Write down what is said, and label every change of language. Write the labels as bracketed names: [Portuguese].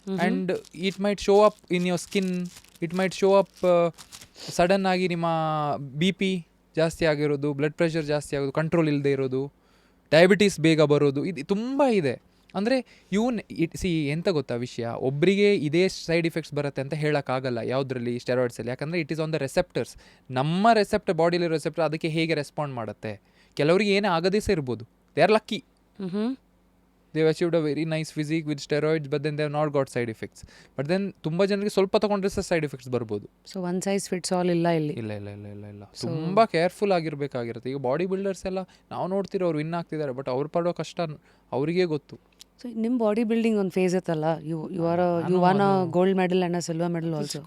[English] and it might show up [Kannada] in your skin, it might show up sudden ಆಗಿ ನಿಮ್ಮ BP ಜಾಸ್ತಿ ಆಗಿರೋದು, blood pressure ಜಾಸ್ತಿ ಆಗೋದು, ಕಂಟ್ರೋಲ್ ಇಲ್ಲದೆ ಇರೋದು, ಡಯಾಬಿಟೀಸ್ ಬೇಗ ಬರೋದು, ಇದು ತುಂಬ ಇದೆ. ಅಂದರೆ ಎಂತ ಗೊತ್ತಾ ವಿಷಯ, ಒಬ್ಬರಿಗೆ ಇದೇ ಸೈಡ್ ಇಫೆಕ್ಟ್ಸ್ ಬರುತ್ತೆ ಅಂತ ಹೇಳೋಕ್ಕಾಗಲ್ಲ ಯಾವುದರಲ್ಲಿ, ಸ್ಟೆರಾಯ್ಡ್ಸಲ್ಲಿ. ಯಾಕಂದರೆ [English] It is on the receptors. [Kannada] ನಮ್ಮ ಬಾಡಿಲಿ ರೆಸೆಪ್ಟರ್ ಅದಕ್ಕೆ ಹೇಗೆ ರೆಸ್ಪಾಂಡ್ ಮಾಡುತ್ತೆ. ಕೆಲವರಿಗೆ ಏನೇ ಆಗದೇ ಸಹ ಇರ್ಬೋದು. [English] They are lucky, they have achieved a very nice physique with steroids, but then they have not got side effects. [Kannada] But then ತುಂಬ ಜನರಿಗೆ ಸ್ವಲ್ಪ ತಗೊಂಡ್ರೆ ಸಹ ಸೈಡ್ ಎಫೆಕ್ಟ್ಸ್ ಬರ್ಬೋದು. [English] so one size fits all [Kannada] ಇಲ್ಲ ಇಲ್ಲಿ. ಇಲ್ಲ ತುಂಬ ಕೇರ್ಫುಲ್ ಆಗಿರಬೇಕಾಗಿರುತ್ತೆ. ಈಗ ಬಾಡಿ ಬಿಲ್ಡರ್ಸ್ ಎಲ್ಲ ನಾವು ನೋಡ್ತಿರೋ ಅವ್ರು ವಿನ್ ಆಗ್ತಿದ್ದಾರೆ, ಬಟ್ ಅವ್ರು ಪಡೋ ಕಷ್ಟ ಅವರಿಗೇ ಗೊತ್ತು. ಸೊ ನಿಮ್ಮ ಬಾಡಿ ಬಿಲ್ಡಿಂಗ್ ಒಂದು ಫೇಸ್ ಇತ್ತಲ್ಲ, [English] You won a gold medal and a silver medal also.